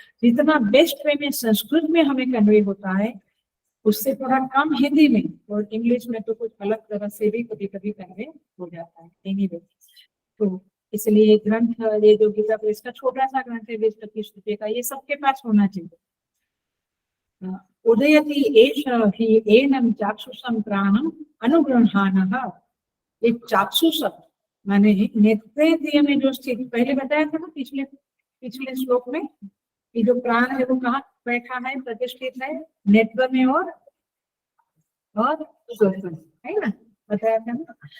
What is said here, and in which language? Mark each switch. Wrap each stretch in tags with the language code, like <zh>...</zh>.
<hi>जितना best way में संस्कृत में हमें कन्वे होता है उससे थोड़ा कम हिंदी में, और इंग्लिश में तो कुछ अलग तरह से भी कभी कभी कन्वे हो जाता है। एनीवे, तो इसलिए ये ग्रंथ, ये जो गीता प्रेस का छोटा सा ग्रंथ है 20-25 रुपये का, ये सबके पास होना चाहिए।</hi> <sa>उदयति एष हि एनं चाक्षुषं प्राणम् अनुगृह्णानः।</sa> <hi>एक चाक्षुष माने नेत्रेंद्रिय में जो स्थित, पहले बताया था ना पिछले पिछले श्लोक में कि जो प्राण है वो कहाँ बैठा है, प्रतिष्ठित है, नेत्र में और है ना, बताया था ना।</hi>